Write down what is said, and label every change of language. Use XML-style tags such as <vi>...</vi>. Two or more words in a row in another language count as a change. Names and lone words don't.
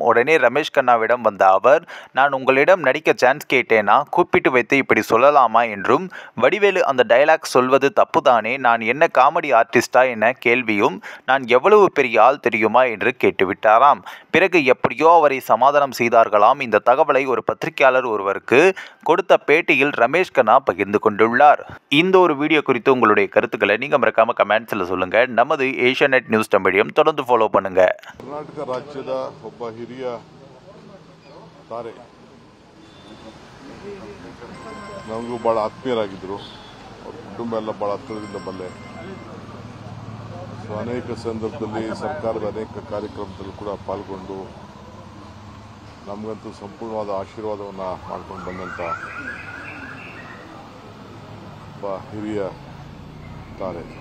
<ta>உடனே ரமேஷ் கண்ணாவிடம் வந்த அவர், நான் உங்களிடம் நடிக்க சான்ஸ் கேட்டேனா, கூப்பிட்டு வைத்து இப்படி சொல்லலாமா என்றும், வடிவேலு அந்த டயலாக் சொல்வது தப்பு தானே, நான் என்ன</ta> <en>comedy artista</en> <ta>என கேள்வியும், நான் எவ்வளவு பெரிய ஆள் தெரியுமா என்று கேட்டுவிட்டாராம். பிறகு எப்படியோ அவரை சமாதானம் செய்தார்களாம். இந்த தகவலை ஒரு பத்திரிகையாளர் ஒருவருக்கு கொடுத்த பேட்டியில் ரமேஷ் கண்ணா பகிர்ந்து கொண்டுள்ளார். இந்த ஒரு வீடியோ குறித்து உங்களுடைய கருத்துக்களை நீங்க மறக்காம கமெண்ட்ஸ்ல சொல்லுங்க. நமது ஏஷியாநெட் நியூஸ் தமிழையும் தொடர்ந்து ஃபாலோ பண்ணுங்க.</ta> <kn>ಕರ್ನಾಟಕ ರಾಜ್ಯದ ಒಬ್ಬ ಹಿರಿಯ ತಾರೆ, ನಮಗೂ ಭಾಳ ಆತ್ಮೀಯರಾಗಿದ್ದರು. ಅವ್ರ ಕುಟುಂಬ ಎಲ್ಲ ಭಾಳ ಹತ್ತಿರದಿಂದ ಬಲ್ಲೆ. ಸೊ ಅನೇಕ ಸಂದರ್ಭದಲ್ಲಿ ಸರ್ಕಾರದ ಅನೇಕ ಕಾರ್ಯಕ್ರಮದಲ್ಲೂ ಕೂಡ ಪಾಲ್ಗೊಂಡು ನಮಗಂತೂ ಸಂಪೂರ್ಣವಾದ ಆಶೀರ್ವಾದವನ್ನು ಮಾಡ್ಕೊಂಡು ಬಂದಂಥ ಒಬ್ಬ ಹಿರಿಯ ತಾರೆ.</kn>